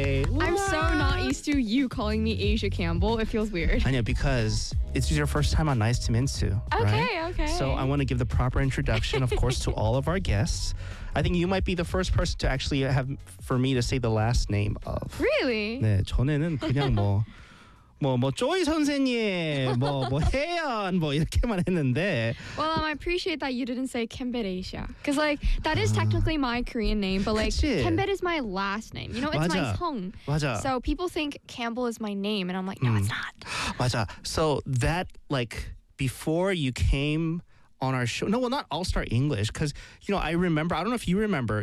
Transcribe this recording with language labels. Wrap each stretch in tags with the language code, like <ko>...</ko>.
<en>I'm so not used to you calling me Asia Campbell. It feels weird. I know, because it's your first time on Nice to Mintsu. Okay. So I want to give the proper introduction, of course, to all of our guests. I think you might be the first person to actually have for me to say the last name of. Really?</en> <ko>네, 저는 그냥 뭐. 뭐 조이 선생님 뭐 해연 뭐 이렇게만 했는데.</ko> <en>Well, I appreciate that you didn't say Kembet Asia, because like that is technically my Korean name, but like Kembet is my last name. You know, it's</en> <ko>맞아.</ko> <en>My 성.</en> <ko>맞아.</ko> <en>So people think Campbell is my name, and I'm like, no, it's not.</en> <ko>맞아.</ko> <en>So that like before you came on our show. No, well, not All Star English, because you know I remember. I don't know if you remember.</en>